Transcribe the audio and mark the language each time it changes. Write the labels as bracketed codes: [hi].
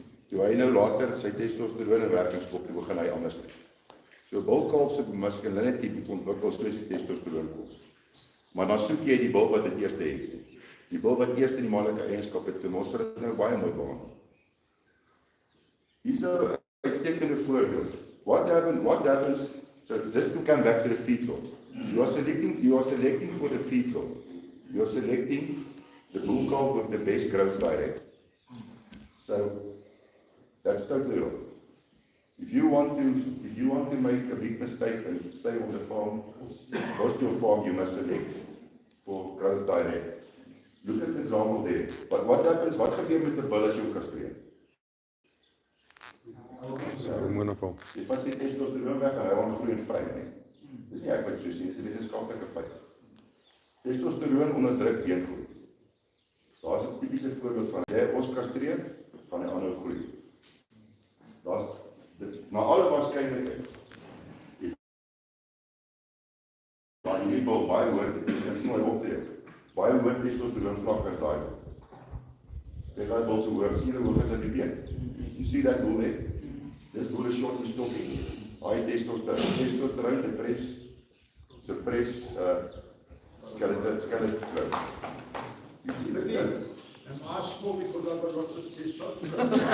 [af] Toe hy nou later sy testosteroon in werking skop, toe begin hy anders lyk. So 'n bulkalf se masculinity moet ontwikkel soos die testosteroon kom. Maar dan soek jy die bul wat dit eerste het. Die bul wat eers die manlike eienskap het, en ons het dit nou baie mooi behandel. Hier is 'n uitstekende voorbeeld. [en] What happens, so just to come back to the feedlot. You are selecting for the feedlot. You are selecting the bull calf with the best growth direct. So that's totally wrong. If you want to make a big mistake and stay on the farm, go to your farm, you must select for growth direct. Look at the example there. But what happens? [af] Wat gebeur met 'n bull as jy hom kastreer? Jy vat sy testosteroon weg en hy word groen vry, nee. Dis nie ek wat so sien, dis 'n wetenskaplike feit. Testosteroon onderdruk beengroei. Daar's 'n tipiese voorbeeld van ons kastreer, gaan hy aanhou groei. Daar's na alle waarskynlikheid. Maar die bul baie hoër, jy kan sien hoe hy optree. Baie hoër testosteroon vlak as daai. Kyk daai bul so hoog, sien hoe hoog is hy die been. [en] You see that bull there? This bull is short and stocky. High testosterone suppress skeletal growth. You see that? And I small because I've got lots of testosterone.